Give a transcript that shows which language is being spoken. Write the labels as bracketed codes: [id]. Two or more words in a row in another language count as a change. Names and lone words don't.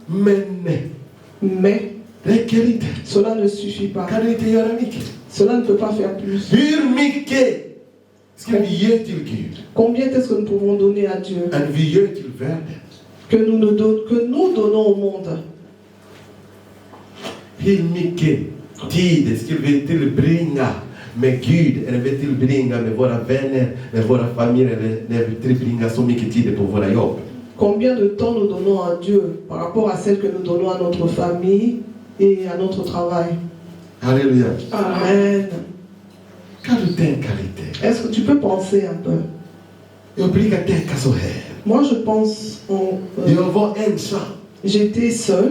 [fr] Mais cela ne suffit pas. Cela ne peut pas faire plus. Combien est-ce que nous pouvons donner à Dieu? Que nous donnons au monde. [sv] Men Gud vill tillbringa med våra vänner, med våra familjer, när vi tillbringar så mycket tid på våra jobb. [fr] Combien de temps nous donnons à Dieu par rapport à celle que nous donnons à notre famille et à notre travail? Alléluia. Amen. Est-ce que tu peux penser un peu? Moi je pense j'étais seul.